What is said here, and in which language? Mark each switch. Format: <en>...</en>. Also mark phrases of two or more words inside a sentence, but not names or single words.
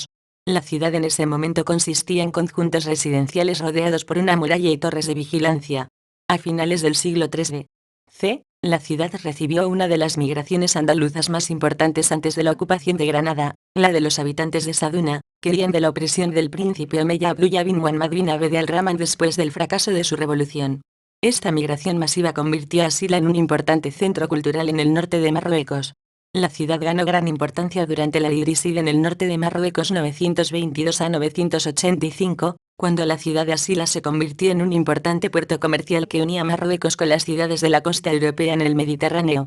<es>La ciudad en ese momento consistía en conjuntos residenciales rodeados por una muralla y torres de vigilancia. A finales del siglo III c., la ciudad recibió una de las migraciones andaluzas más importantes antes de la ocupación de Granada, la de los habitantes de Saduna, que huían de la opresión del príncipe omeya Abdullah bin Muhammad bin Abd al-Rahman después del fracaso de su revolución. Esta migración masiva convirtió a Asila en un importante centro cultural en el norte de Marruecos. La ciudad ganó gran importancia durante la Idrísida en el norte de Marruecos 922 a 985, cuando la ciudad de Asila se convirtió en un importante puerto comercial que unía Marruecos con las ciudades de la costa europea en el Mediterráneo.</es>